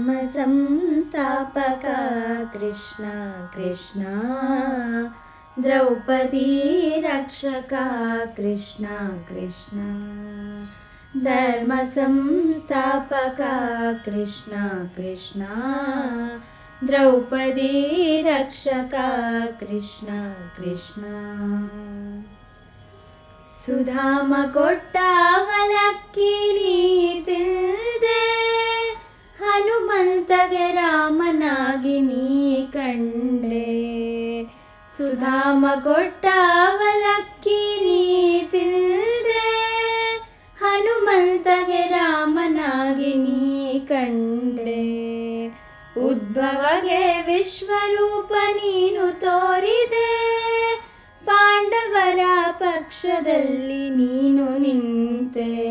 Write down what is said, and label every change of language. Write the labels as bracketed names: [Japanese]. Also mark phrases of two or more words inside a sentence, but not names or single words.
[Sanskrit] संस्थापका कृष्ण कृष्ण द्रौपदी रक्षका कृष्ण कृष्ण धर्म संस्थापका कृष्ण कृष्ण द्रौपदी रक्षका कृष्ण कृष्ण [Kannada] ಸುಧಾಮ ಕೊಟ್ಟ ಅವಲಕ್ಕಿ ನೀ ತಿಂದೆ ಹನುಮಂತಗೆ ರಾಮನಾಗಿ ನೀ ಕಂಡೆ ಸುಧಾಮ ಕೊಟ್ಟ ಅವಲಕ್ಕಿ ನೀ ತಿಂದೆ ಹನುಮಂತಗೆ ರಾಮನಾಗಿ ನೀ ಕಂಡೆ ಉದ್ಭವಗೆ ವಿಶ್ವರೂಪ ನೀನು ತೋರಿದೆ ಪಾಂಡವರ ಪಕ್ಷದಲ್ಲಿ ನೀನು ನಿಂತೆ